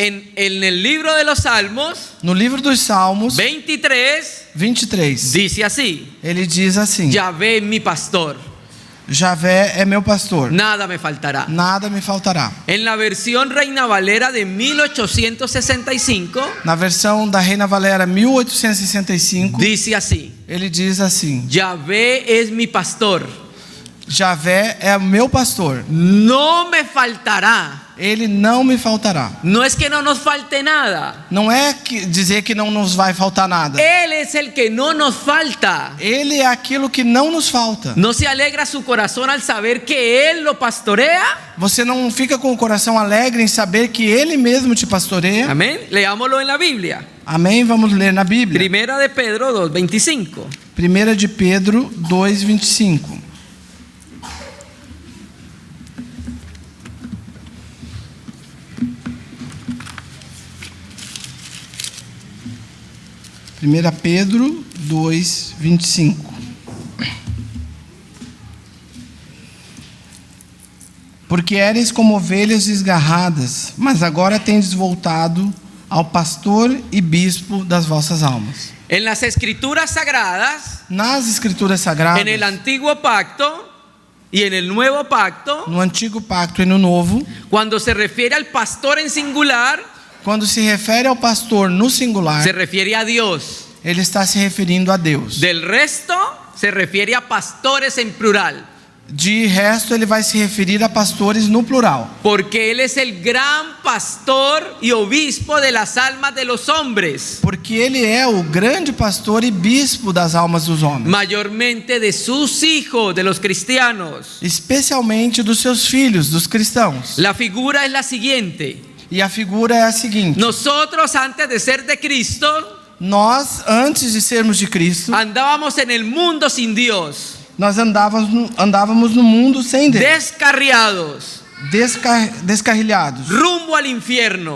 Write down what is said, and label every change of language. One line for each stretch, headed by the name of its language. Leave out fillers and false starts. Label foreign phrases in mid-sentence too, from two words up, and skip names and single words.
Spanish: En el libro de los Salmos
Portuguese: No livro dos Salmos 23 23,
Spanish: dice así:
Portuguese: ele diz assim:
Spanish: Yahvé es mi pastor,
Portuguese: Javé é meu pastor,
Spanish: nada me faltará.
Portuguese: nada me faltará.
Spanish: En la versión Reina Valera de 1865
Portuguese: Na versão da Reina Valera 1865,
Spanish: dice así:
Portuguese: ele diz assim:
Spanish: Yahvé es mi pastor,
Portuguese: Javé é o meu pastor,
Spanish: no me faltará.
Portuguese: ele não me faltará.
Spanish: No es que no nos falte nada,
Portuguese: Não é dizer que não nos vai faltar nada.
Spanish: Él es el que no nos falta.
Portuguese: Ele é aquilo que não nos falta.
Spanish: ¿No se alegra su corazón al saber que Él lo pastorea?
Portuguese: Você não fica com o coração alegre em saber que ele mesmo te pastoreia?
Spanish: Amén. Leámoslo en la Biblia.
Portuguese: Amém? Vamos ler na Bíblia.
Spanish: Primera de Pedro 2:25.
Portuguese: 1 de Pedro 2:25. Primeira Pedro 2:25. Porque eres como ovelhas desgarradas, mas agora tendes voltado ao pastor e bispo das vossas almas.
Spanish: En las escrituras sagradas,
Portuguese: Nas escrituras sagradas,
Spanish: en el antiguo pacto y en el nuevo pacto,
Portuguese: no antigo pacto e no novo,
Spanish: cuando se refiere al pastor en singular,
Portuguese: quando se refere ao pastor no singular,
Spanish: se refiere a Dios.
Portuguese: ele está se referindo a Deus.
Spanish: Del resto, se refiere a pastores en plural.
Portuguese: De resto, ele vai se referir a pastores no plural.
Spanish: Porque Él es el gran pastor y obispo de las almas de los hombres,
Portuguese: Porque ele é o grande pastor e bispo das almas dos homens,
Spanish: mayormente de sus hijos, de los cristianos.
Portuguese: especialmente dos seus filhos, dos cristãos.
Spanish: La figura es la siguiente:
Portuguese: E a figura é a seguinte:
Spanish: Nosotros antes de ser de Cristo
Portuguese: nós, antes de sermos de Cristo,
Spanish: andábamos en el mundo sin Dios,
Portuguese: nós andávamos no mundo sem Deus,
Spanish: descarriados,
Portuguese: descarrilhados,
Spanish: rumbo al infierno.